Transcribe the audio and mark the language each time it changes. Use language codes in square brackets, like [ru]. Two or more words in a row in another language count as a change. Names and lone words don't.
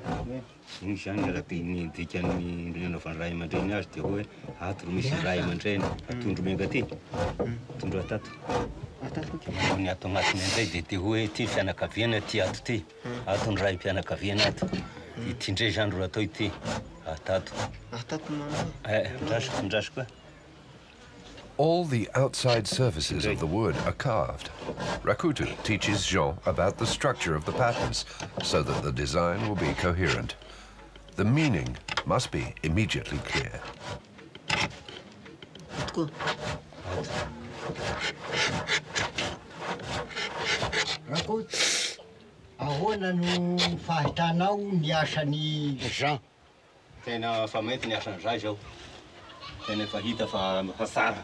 [mg] Iny zany araky ny dikan'ny nanaovany ray aman-dreny azy dia hoe ato ro misy ray aman-dreny atondro menga ty. Atondro atato. Ny ato agnatiny indray dia te hoe ity fianakaviana ty ato ty. Ato ny ray mpianakaviana ato. Ity ndray zany ro atao ity. Atato. Atato mana. Ndrasiko. [en] All the outside surfaces of the wood are carved. Rakutu teaches Jean about the structure of the patterns so that the design will be coherent. The meaning must be immediately clear. [mg] Rakutu, ahoana no fahitanao ny asan'ny Jean? Tena fa mety ny asan'izay zao. Tena fa hita fa tsara.